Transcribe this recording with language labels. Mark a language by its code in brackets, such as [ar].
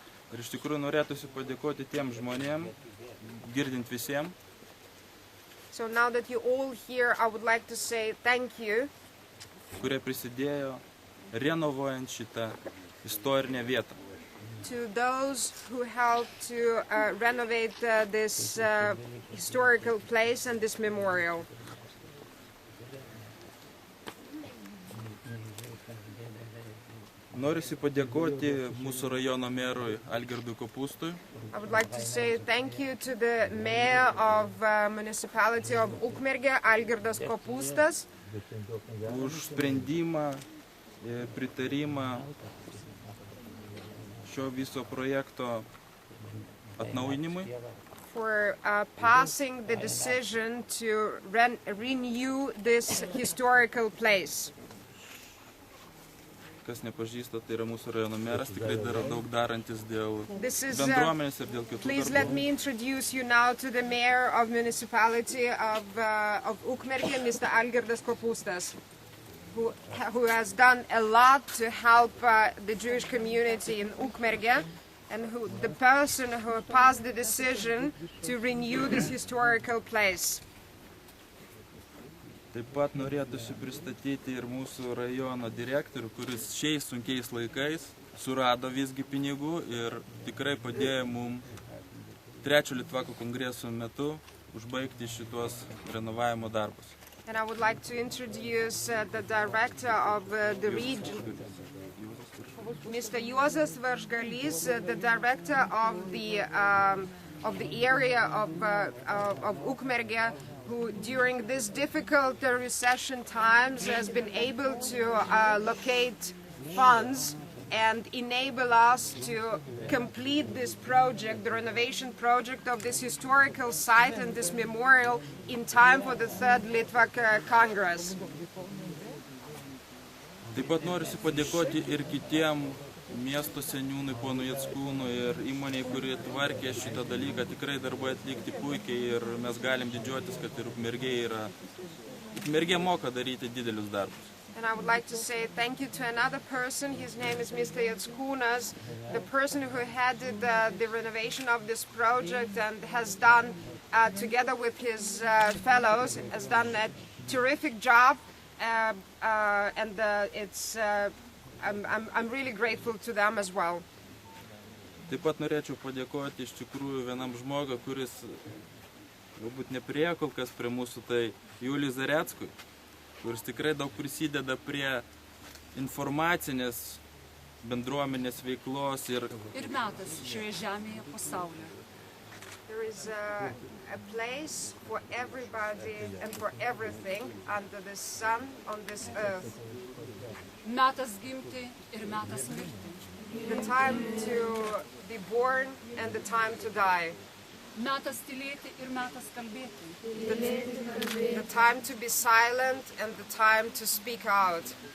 [lt] Ir iš tikrųjų norėtųsi padėkoti tiem žmonėm, girdint visiems. [en] So now that you're all here, I would like to say thank you. [lt] Kurie prisidėjo renovuojant šitą istorinę vietą. [en] To those who helped to renovate this historical place and this memorial. [lt] Norisi padėkoti mūsų rajono merui Algirdui Kopūstui. [en] I would like to say thank you to the mayor of municipality of Ukmergė, Algirdas Kopūstas, [lt] už sprendimą, pritarimą šio viso projekto atnaujinimui. [en] For passing the decision to renew this historical place. [lt] kas nepažįsta, tai yra mūsų rajono meras, tikrai daro daug darantis dėl [en] This is, [lt] bendruomenės ir dėl kitų [en] please [lt] darbų. [en] let me introduce you now to the mayor of municipality of Ukmergė, Mr. Algirdas Kopūstas, who has done a lot to help the Jewish community in Ukmergė, and the person who passed the decision to renew this historical place. [lt] Taip pat norėtųsi pristatyti ir mūsų rajono direktorių, kuris šiais sunkiais laikais surado visgi pinigų ir tikrai padėjo mums 3 Litvakų kongreso metu užbaigti šitos renovavimo darbus. [en] And I would like to introduce the director of the region, Mr. Juozas Varžgalys, the director of the area of Ukmergė, who during this difficult recession times has been able to locate funds and enable us to complete this project, the renovation project of this historical site and this memorial in time for the 3rd Litvak Congress. [lt] Taip pat noriu padėkoti ir kitiem miesto seniūnui, ponui Jackūnui ir įmoniai, kurie tvarkė šitą dalyką. Tikrai darbai atlikti puikiai ir mes galim didžiuotis, kad ir Ukmergė moka daryti didelius darbus. [en] And I would like to say thank you to another person. His name is Mr. Jackūnas, the person who headed the renovation of this project and has done, together with his fellows, has done a terrific job. I'm really grateful to them as well. [lt] Taip pat norėčiau padėkoti iš tikrųjų vienam žmogui, kuris galbūt nepriėjo kol kas prie mūsų, tai Juliui Zareckui, kuris tikrai daug prisideda prie informacinės bendruomenės veiklos ir metas šioje žemėje pasaulyje. [en] There is a place for everybody and for everything under the sun on this earth. [lt] Metas gimti ir metas mirti. [en] The time to be born and the time to die. [lt] Metas tylėti ir metas kalbėti. [en] The time to be silent and the time to speak out.